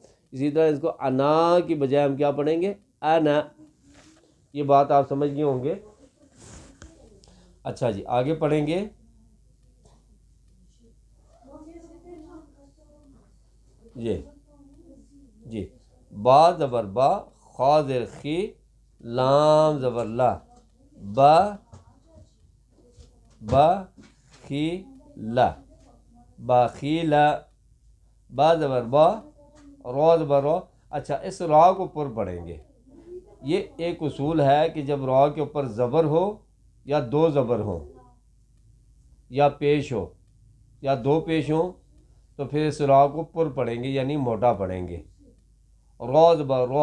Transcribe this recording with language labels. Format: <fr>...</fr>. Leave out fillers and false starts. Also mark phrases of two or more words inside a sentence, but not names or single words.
<ur>اسی طرح اس کو انا کی بجائے ہم کیا پڑھیں گے؟ انا. یہ بات آپ سمجھ گئے ہوں گے. اچھا جی, آگے پڑھیں گے. جی با زبر با, خا زر خی, لام زبر لا, با خی لا, باخیلا. با زبر با, رو زبر رو. اچھا, اس را کو پر پڑھیں گے. یہ ایک اصول ہے کہ جب را کے اوپر زبر ہو یا دو زبر ہو یا پیش ہو یا دو پیش ہوں تو پھر اس را کو پر پڑھیں گے, یعنی موٹا پڑھیں گے. رو زبر رو.</ur>